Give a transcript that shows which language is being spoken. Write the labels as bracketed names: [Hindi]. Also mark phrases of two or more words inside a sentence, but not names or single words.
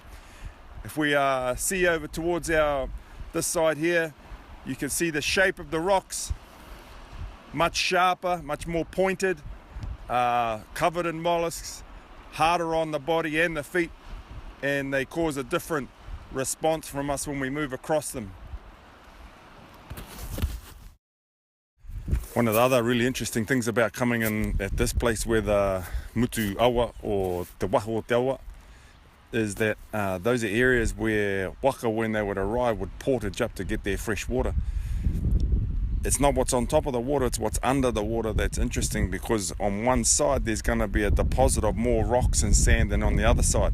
[English] If we see over towards this side here, you can see the shape of the rocks, much sharper, much more pointed, covered in mollusks, harder on the body and the feet, and they cause a different response from us when we move across them. One of the other really interesting things about coming in at this place where the [Māori] mutu awa, [English] or [Māori] te waho o te awa, [English] is that those are areas where waka, when they would arrive, would portage up to get their fresh water. It's not what's on top of the water, it's what's under the water that's interesting, because on one side there's going to be a deposit of more rocks and sand than on the other side.